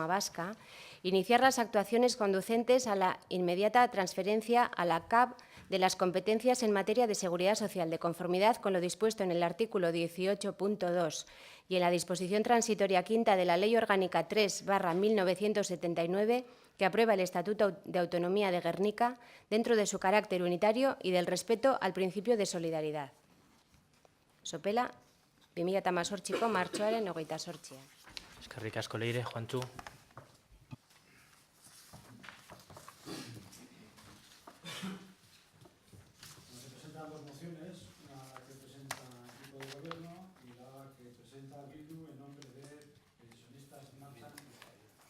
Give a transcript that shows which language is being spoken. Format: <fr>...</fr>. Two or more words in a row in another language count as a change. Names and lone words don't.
<es>Vasca, iniciar las actuaciones conducentes a la inmediata transferencia a la CAP de las competencias en materia de seguridad social, de conformidad con lo dispuesto en el artículo 18.2 y en la disposición transitoria quinta de la Ley Orgánica 3/1979, que aprueba el Estatuto de Autonomía de Gernika, dentro de su carácter unitario y del respeto al principio de solidaridad.</es> <eu>Sopela, 2018ko martxoaren 28. Eskerrik asko Leire, Juantxu.</eu> <es>Se presentan dos mociones, una que presenta el equipo de gobierno y la que presenta Bildu en nombre de pensionistas Marchan y Zaire.</es>